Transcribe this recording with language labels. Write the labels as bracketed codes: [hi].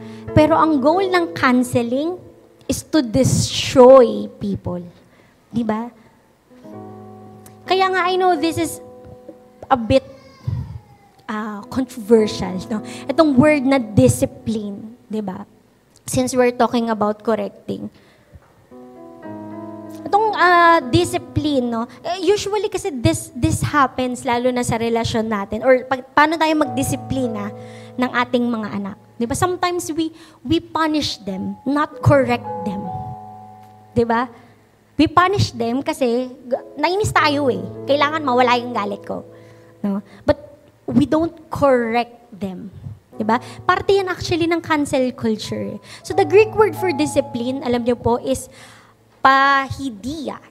[en] Pero ang goal ng canceling is to destroy people. Diba? Kaya nga, I know this is a bit controversial. No? Itong word na discipline. Diba? Since we're talking about correcting. [tl] Itong discipline, no? Usually kasi [en] this happens [tl] lalo na sa relasyon natin or paano tayo magdisiplina ng ating mga anak. Diba? [en] Sometimes we punish them, not correct them. [tl] Diba? [en] We punish them [tl] kasi nainis tayo eh. Kailangan mawala yung galit ko. No? [en] But we don't correct them. Diba? [tl] Parte yan actually ng cancel culture. [en] So the Greek word for discipline, [tl] alam niyo po, [en] is pahidia.